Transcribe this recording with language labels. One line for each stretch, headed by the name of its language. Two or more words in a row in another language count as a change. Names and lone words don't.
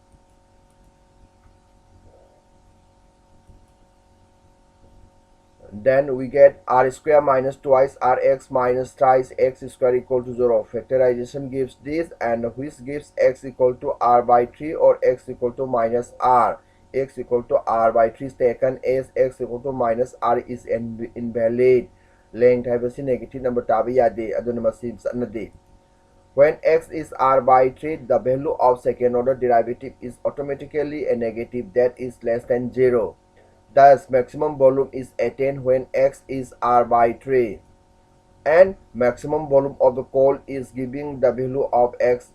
English: Then we get r square minus twice rx minus thrice x square equal to 0. Factorization gives this, and which gives x equal to r by 3 or x equal to minus r. X equal to r by 3 is taken as x equal to minus r is invalid. Length has a negative number
Manipuri: tabi yade aduna masim sanade.
English: When x is r by 3, the value of second order derivative is automatically a negative, that is less than 0. Thus, maximum volume is attained when x is r by 3. And maximum volume of the cone is giving the value of x.